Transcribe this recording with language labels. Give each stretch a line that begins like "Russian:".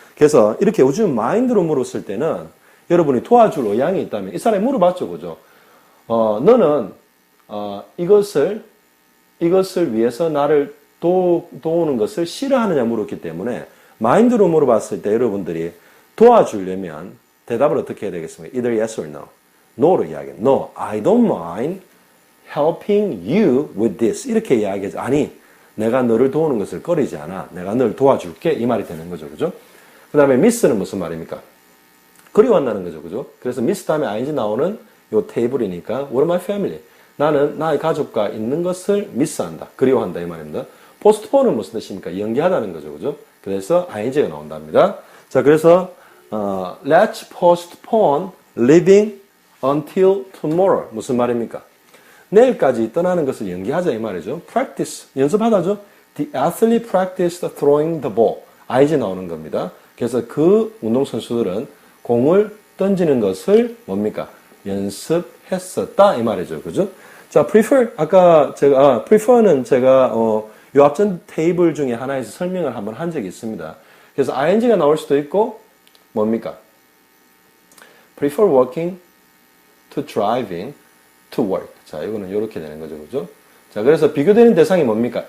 Korean: 그래서 이렇게 would you mind로 물었을 때는 여러분이 도와줄 의향이 있다면 이 사람이 물어봤죠. 그죠? 너는 이것을 위해서 나를 도우는 것을 싫어하느냐 물었기 때문에 마인드로 물어봤을 때 여러분들이 도와주려면 대답을 어떻게 해야 되겠습니까?
English: Either yes or no.
Korean: No로 이야기해요.
English: No, I don't mind helping you with this.
Korean: 이렇게 이야기해서 아니, 내가 너를 도우는 것을 꺼리지 않아. 내가 널 도와줄게. 이 말이 되는 거죠. 그죠? 그 다음에 miss는 무슨 말입니까? 그리워한다는 거죠. 그죠? 그래서 miss 다음에 ing 나오는 요 테이블이니까
English: what of my family?
Korean: 나는 나의 가족과 있는 것을 miss한다. 그리워한다. 이 말입니다. postpone은 무슨 뜻입니까? 연기하다는 거죠. 그죠? 그래서 ing가 나온답니다.
English: 자, 그래서 let's postpone leaving until tomorrow.
Korean: 무슨 말입니까? 내일까지 떠나는 것을 연기하자 이 말이죠. practice, 연습하다죠.
English: The athlete practiced throwing the ball.
Korean: ing 나오는 겁니다. 그래서 그 운동선수들은 공을 던지는 것을 뭡니까? 연습했었다 이 말이죠. 그죠? 자, prefer, 아까 제가, prefer는 제가, 요 앞전 테이블 중에 하나에서 설명을 한번 한 적이 있습니다. 그래서 ing가 나올 수도 있고, 뭡니까?
English: prefer working to driving to work.
Korean: 자, 이거는 이렇게 되는 거죠. 그죠? 자, 그래서 비교되는 대상이 뭡니까?